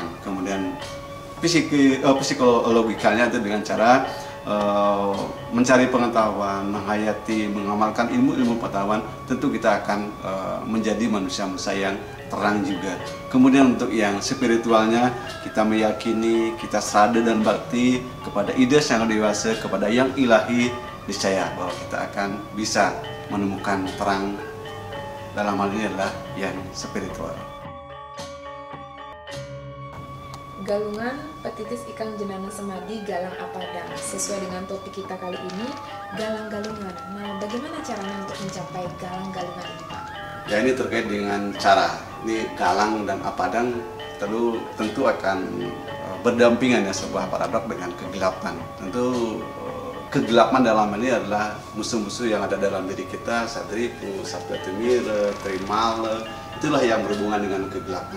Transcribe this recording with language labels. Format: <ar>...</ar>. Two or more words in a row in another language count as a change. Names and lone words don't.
<id>Kemudian psikologikalnya itu dengan cara mencari pengetahuan, menghayati, mengamalkan ilmu-ilmu pengetahuan, tentu kita akan menjadi manusia-manusia yang terang juga. Kemudian untuk yang spiritualnya, kita meyakini, kita sadar dan bakti kepada ide yang dewasa, kepada yang ilahi, niscaya bahwa kita akan bisa menemukan terang. Dalam hal ini adalah yang spiritual.</id> <kaw>Galungan petitis ikan jenana semadi galang apadang.</kaw> <id>Sesuai dengan topik kita kali ini, galang-galungan. Nah, bagaimana caranya untuk mencapai galang-galungan ini, Pak? Ya, ini terkait dengan cara. Ini galang dan apadang tentu akan berdampingan ya, sebuah paradok dengan kegelapan. Tentu kegelapan dalam ini adalah musuh-musuh yang ada dalam diri kita, Sadripu, Saptatumira, Trimala, itulah yang berhubungan dengan kegelapan.</id>